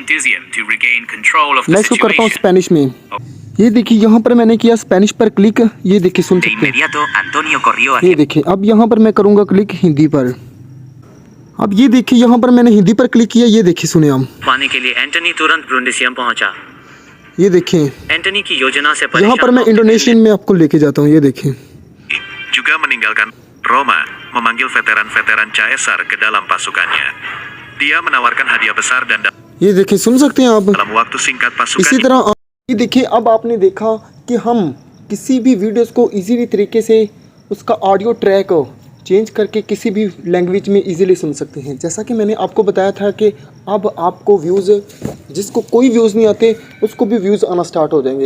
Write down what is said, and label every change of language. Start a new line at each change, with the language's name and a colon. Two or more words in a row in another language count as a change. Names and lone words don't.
Hindi: मैं इसको करता हूँ स्पेनिश में। ये देखिए यहाँ पर मैंने किया स्पेनिश पर क्लिक, ये देखिए सुन सकते हैं। ये देखिए अब यहाँ पर मैं करूँगा क्लिक हिंदी पर। अब ये देखिए यहाँ पर मैंने हिंदी पर क्लिक किया, ये देखिए सुने हम। पाने के लिए एंटनी तुरंत ब्रुंडिसियम पहुंचा। ये देखिए एंटनी की योजना से यहाँ पर मैं इंडोनेशियन में आपको लेके जाता हूँ। ये देखिए
Indonesian: juga meninggalkan Roma, memanggil veteran-veteran Caesar ke dalam pasukannya. Dia menawarkan hadiah besar dan
Hindi: ये देखिए सुन सकते हैं आप।
Indonesian: dalam waktu singkat pasukan
Hindi: इसी तरह ये देखिए अब आपने देखा कि हम किसी भी वीडियोस को इजीली तरीके से उसका
English: audio track change
Hindi: करके किसी भी लैंग्वेज में इजीली सुन सकते हैं। जैसा कि मैंने आपको बताया था कि अब आपको व्यूज़, जिसको कोई व्यूज़ नहीं आते उसको भी व्यूज़ आना स्टार्ट हो जाएंगे।